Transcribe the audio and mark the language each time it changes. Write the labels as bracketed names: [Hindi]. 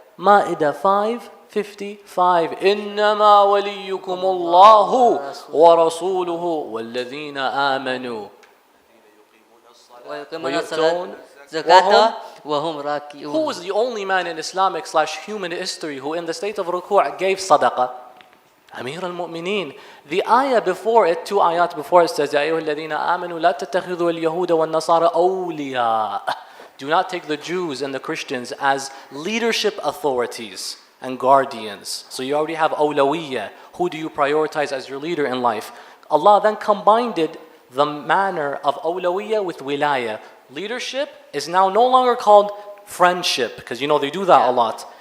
[English] Ma'idah 5:55. [Arabic] إنما وليكم الله ورسوله والذين آمنوا ويؤتون [English] Who was the only man in Islamic/human history who in the state of ruku' gave sadaqah? Amir al-Mu'mineen. The ayah before it, 2 ayat before it says, [Arabic] يا أيها الذين آمنوا لا تتخذوا اليهود والنصارى أولياء. [English] Do not take the Jews and the Christians as leadership authorities and guardians. So you already have awlawiyya. Who do you prioritize as your leader in life? Allah then combined the manner of awlawiyya with wilaya. Leadership is now no longer called friendship, because you know they do that a lot.